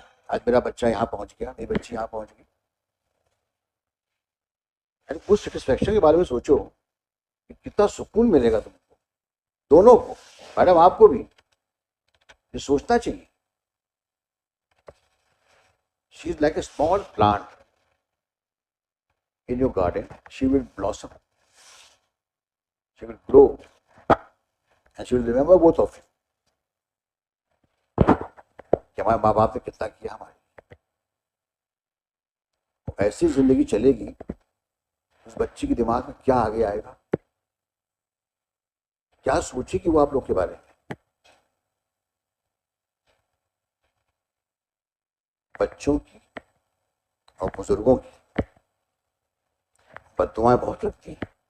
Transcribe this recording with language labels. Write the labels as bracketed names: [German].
[Hindi] आज मेरा बच्चा यहाँ पहुंच गया, मेरी बच्ची यहाँ पहुंच गई, उस सेटिस्फेक्शन के बारे में सोचो कि कितना सुकून मिलेगा तुमको, दोनों को, मैडम आपको भी ये सोचना चाहिए। [English] She is like a small plant in your garden. She will blossom, she will grow, and she will remember both of you [Hindi] कि हमारे माँ बाप ने कितना किया हमारे। ऐसी जिंदगी चलेगी, उस बच्ची के दिमाग में क्या आगे आएगा, क्या सोचेगी वो आप लोग के बारे में। बच्चों की और बुजुर्गों की बद्दुआएं बहुत लगती हैं।